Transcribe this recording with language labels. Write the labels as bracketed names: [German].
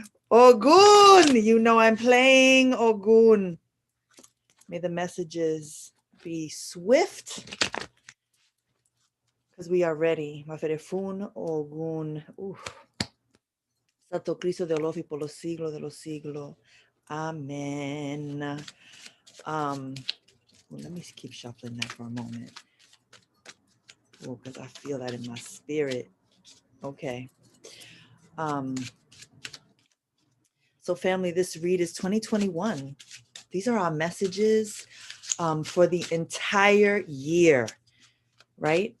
[English] Oggun, you know I'm playing Oggun. May the messages Be swift, because we are ready. [Lucumi] Maferefun, Oggun. [Spanish] Santo Cristo de Olofi por los siglos de los siglos. [English] Amen. Let me keep shuffling that for a moment. Because I feel that in my spirit. Okay. So family, this read is 2021. These are our messages for the entire year, right?